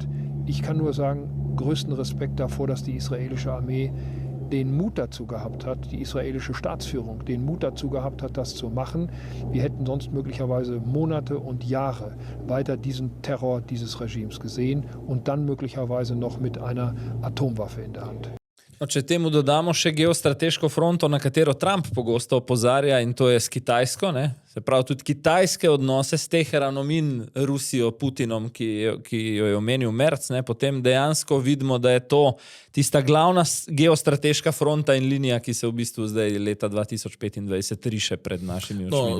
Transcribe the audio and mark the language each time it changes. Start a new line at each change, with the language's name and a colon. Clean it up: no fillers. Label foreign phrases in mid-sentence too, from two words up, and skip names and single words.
German: Ich kann nur sagen, größten Respekt davor, dass die israelische Armee den Mut dazu gehabt hat, die israelische Staatsführung den Mut dazu gehabt hat, das zu machen. Wir hätten sonst möglicherweise Monate und Jahre weiter diesen Terror dieses Regimes gesehen und dann möglicherweise noch mit einer Atomwaffe in der Hand.
Slovenian: No, če temu dodamo še geostrateško fronto, na katero Trump pogosto opozarja, in to je s Kitajsko, ne? Se pravi, tudi kitajske odnose s Teheranom in Rusijo, Putinom, ki jo je omenil Merz, ne? Potem dejansko vidimo, da je to tista glavna geostrateška fronta in linija, ki se v bistvu zdaj leta 2025 riše pred našimi očmi.